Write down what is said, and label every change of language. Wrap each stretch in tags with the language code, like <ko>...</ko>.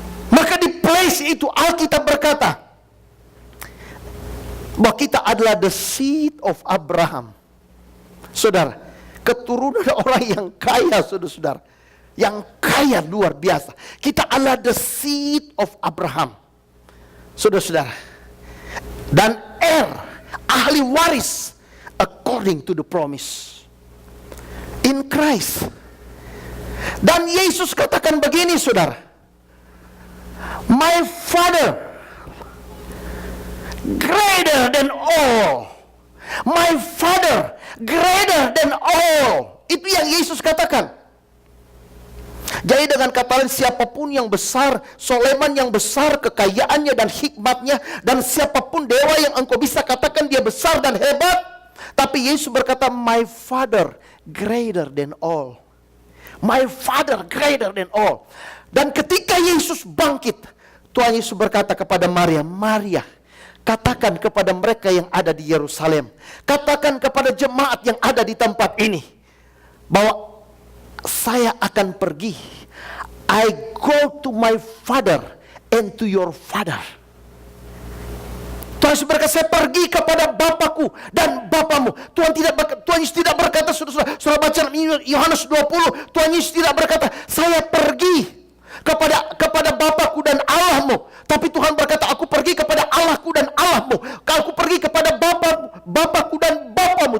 <id>Maka di place itu Alkitab berkata bahwa kita adalah</id> <en>the seed of Abraham.</en> <id>Saudara, keturunan orang yang kaya, saudara-saudara. Yang kaya luar biasa. Kita adalah</id> <en>the seed of Abraham.</en> <id>Saudara-saudara.</id> <en>Dan heir,</en> <id>ahli waris</id> <en>according to the promise in Christ.</en> <id>Dan Yesus katakan begini, saudara.</id> <en>My Father greater than all. My Father greater than all.</en> <id>Itu yang Yesus katakan. Jadi dengan kata lain, siapapun yang besar, Soleman yang besar kekayaannya dan hikmatnya, dan siapapun dewa yang engkau bisa katakan dia besar dan hebat, tapi Yesus berkata,</id> <en>my Father greater than all. My Father greater than all.</en> <id>Dan ketika Yesus bangkit, Tuhan Yesus berkata kepada Maria, Maria, katakan kepada mereka yang ada di Yerusalem, katakan kepada jemaat yang ada di tempat ini, bahwa saya akan pergi.</id> <en>I go to my Father and to your Father.</en> <id>Tuhan Yesus berkata, saya pergi kepada Bapakku dan Bapamu. Tuhan Yesus tidak berkata, saudara baca Yohanes 20, Tuhan Yesus tidak berkata, saya pergi kepada Bapakku dan Allahmu. Tapi Tuhan berkata, aku pergi kepada Allahku dan Allahmu. Aku pergi kepada Bapakku dan Bapamu.</id>